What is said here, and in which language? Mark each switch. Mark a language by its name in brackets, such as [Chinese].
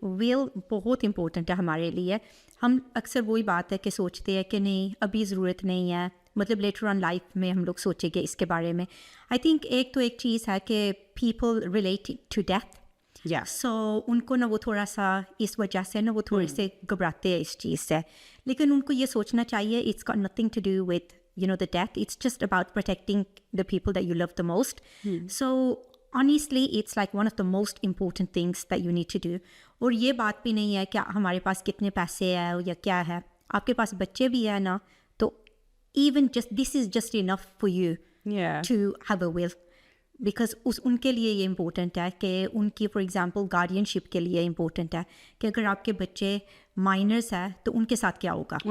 [Hindi] Will बहुत important है हमारे लिए. हम अक्सर वही बात है कि सोचते हैं कि नहीं अभी ज़रूरत नहीं है, मतलब लेटर ऑन लाइफ में हम लोग सोचेंगे इसके बारे में. आई थिंक एक चीज़ है कि [English] People relate to death. Yeah. [Hindi] सो उनको ना वो थोड़ा सा इस वजह से ना वो थोड़े से घबराते हैं इस चीज़ से, लेकिन उनको ये सोचना चाहिए [English] It's got nothing to do with the death. It's just about protecting the people that you love the most. So honestly, it's like one of the most important things that you need to do. [Hindi] और ये बात भी नहीं है कि हमारे पास कितने पैसे हैं या क्या है, आपके पास बच्चे भी है ना, तो [English] even just this is just enough for you to have a will. [Hindi] Because उनके लिए ये इम्पोर्टेंट है कि उनकी फॉर एग्जांपल गार्डियनशिप के लिए इम्पोर्टेंट है कि अगर आपके बच्चे माइनर्स है तो उनके साथ क्या होगा,